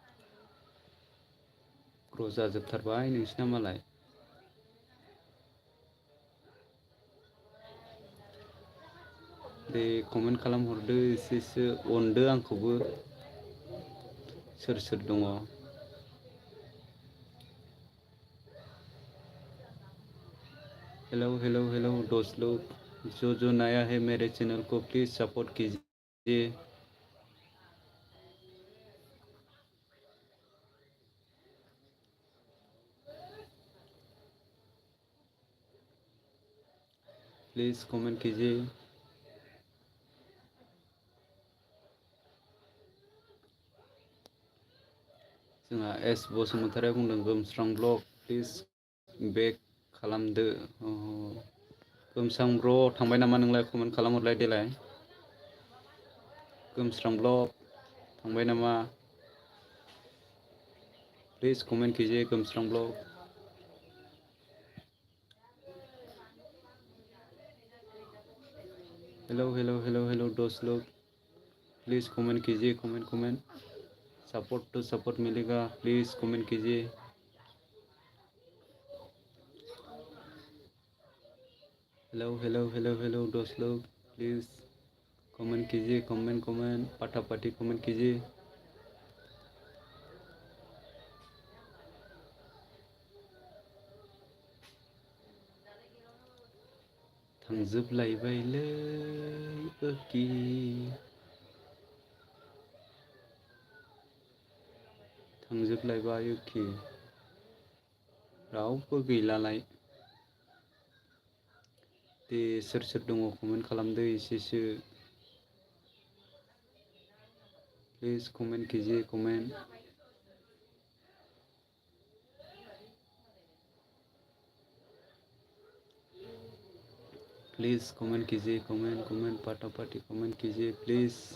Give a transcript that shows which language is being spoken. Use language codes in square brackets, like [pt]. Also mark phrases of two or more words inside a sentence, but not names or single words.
[brx] ग्र' जाजोबथारबाय नोंसिना मालाय दे कमेन्ट खालामहरदो एसेसो अनदो आंखौबो सोर सोर दङ [hi] हेलो हेलो हेलो दोस्त लोग जो नया है मेरे चैनल को प्लीज़ सपोर्ट कीजिए प्लीज़ कमेंट कीजिए जोंहा एस बसुमतारिया [brx] बुंदों गोमस्रां ब्लग प्लिज बेक खालामदो गोमस्रां ब्र थांबाय नामा नोंलाय कमेन्ट खालामहरलाय देलाय गोमस्रां ब्लग थांबाय नामा [hi] प्लीज कमेंट कीजिए गोमस्रां ब्लग हेलो हेलो हेलो हेलो दोस्त लोग प्लीज़ कमेंट कीजिए कमेंट सपोर्ट तो सपोर्ट मिलेगा प्लीज़ कमेंट कीजिए हेलो हेलो हेलो हेलो दोस्त लोग प्लीज़ कमेंट कीजिए कमेंट फटाफटी कमेंट कीजिए [brx] थांजोबलायबायलै ओखि थांजोबलायबाय ओखि रावबो गैलालाय दे सोर सोर दङ कमेन्ट खालामदो एसेसो [hi] प्लीज कमेंट कीजिए कमेंट प्लीज़ कमेंट कीजिए कमेंट फटाफटी कमेंट कीजिए प्लीज़